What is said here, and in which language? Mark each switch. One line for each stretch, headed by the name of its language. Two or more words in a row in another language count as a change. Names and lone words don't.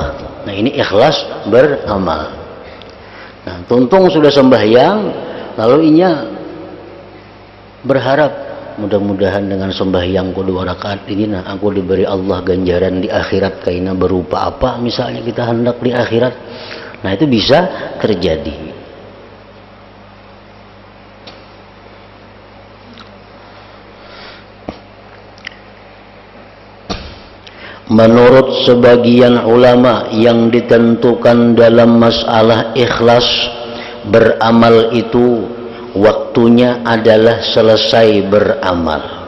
Indonesian: Nah ini ikhlas beramal.
Banjar: Nah tuntung sudah sembahyang, lalu inya berharap mudah-mudahan dengan sembahyang ku 2 rakaat ini nah aku diberi Allah ganjaran di akhirat kaina berupa apa misalnya kita hendak di akhirat.
Indonesian: Nah itu bisa terjadi. Menurut sebagian ulama yang ditentukan dalam masalah ikhlas beramal itu waktunya adalah selesai beramal.